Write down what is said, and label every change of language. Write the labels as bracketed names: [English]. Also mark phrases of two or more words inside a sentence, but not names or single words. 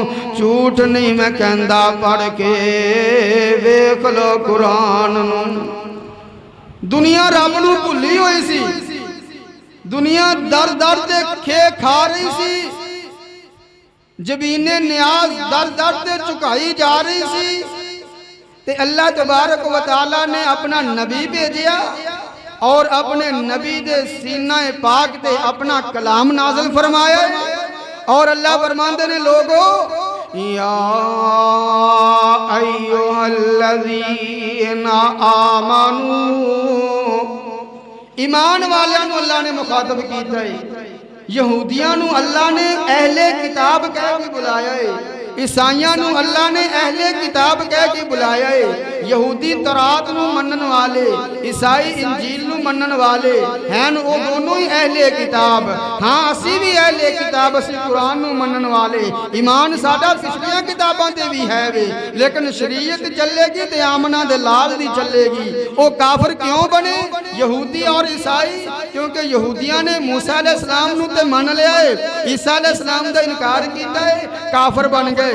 [Punjabi] جھوٹ نہیں میں کہندا پڑھ کے ویکھ لو قرآن نوں. دنیا رب نوں بھلی ہوئی سی. دنیا در در تے کھے کھا رہی سی. جبینِ نیاز در در تے چکائی جا رہی سی. تے [Arabic] الله تبارک و تعالیٰ [Punjabi] نے اپنا نبی بھیجیا اور اپنے نبی دے سینہ پاک تے اپنا کلام نازل فرمایا. اور اللہ فرماتے نے لوگو [Arabic] يا أيها الذين آمنوا. [Punjabi] ایمان والیاں نوں اللہ نے مخاطب کیتا ہے. یہودیاں نوں اللہ نے اہل کتاب کہہ کے بلایا ہے. عیسائیاں نوں اللہ نے اہل کتاب کہہ کے بلایا ہے. یہودی تورات نوں منن والے، عیسائی انجیل نوں منن والے ہیں، وہ دونوں ہی اہل کتاب. ہاں اسی بھی اہل کتاب، اسی قرآن نوں منن والے. ایمان ساڈا پچھلیاں کتاباں تے بھی ہے وے، لیکن شریعت چلے گی تے آمنہ دے لال دی چلے گی. وہ کافر کیوں بنے یہودی اور عیسائی? کیونکہ یہودیاں نے موسیٰ علیہ السلام نوں تے من لیا ہے، عیسیٰ علیہ السلام دا انکار کیتا ہے، کافر بن گئے.